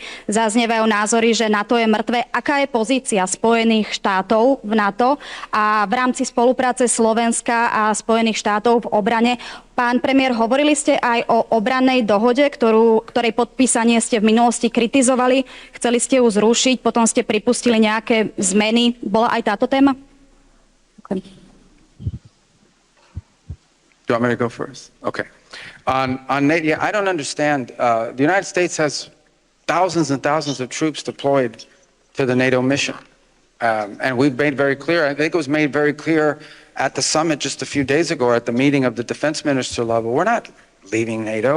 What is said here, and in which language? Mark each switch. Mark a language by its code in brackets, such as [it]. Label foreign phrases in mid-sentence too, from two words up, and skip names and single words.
[sk] Zaznievajú názory, že NATO je mŕtve. Aká je pozícia Spojených štátov v NATO a v rámci spolupráce Slovenska a Spojených štátov v obrane? Pán premiér, hovorili ste aj o obrannej dohode, ktorej podpísanie ste v minulosti kritizovali. Chceli ste ju zrušiť, potom ste pripustili nejaké zmeny. Bola aj táto téma? Ďakujem. [en] Do you want me to go first? Okay. On NATO, yeah, I don't understand. The United States has thousands and thousands of troops deployed to the NATO mission. And we've made very clear, I think it was made very clear at the summit just a few days ago, at the meeting of the defense minister level, we're not leaving NATO.